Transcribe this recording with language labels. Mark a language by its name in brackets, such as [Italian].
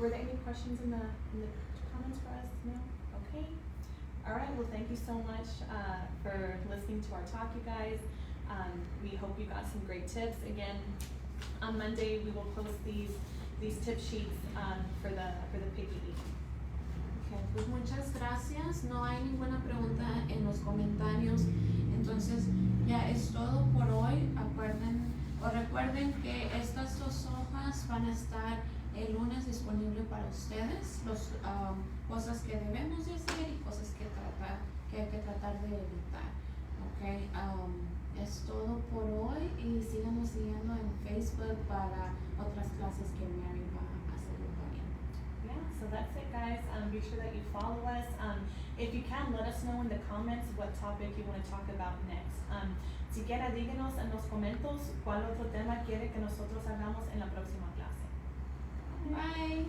[English] Were there any questions in the comments for us? No? Okay. All right. Well, thank you so much for listening to our talk, you guys. We hope you got some great tips. Again, on Monday we will post these tip sheets for the Picky Eat. [Spanish] Okay, pues muchas gracias. No hay ninguna pregunta en los comentarios. Entonces ya es todo por hoy. Recuerden que estas 2 hojas van a estar el lunes disponible para ustedes. Cosas que debemos de hacer y cosas que hay que tratar de evitar. Okay. Es todo por hoy y síganos siguiendo en Facebook para otras clases que Mary va a hacer también. [English] Yeah, so that's it, guys. Be sure that you follow us. If you can, let us know in the comments what topic you want to talk about next. [Spanish] Si quiera, díganos en los comentarios cuál otro tema quiere que nosotros hagamos en la próxima clase.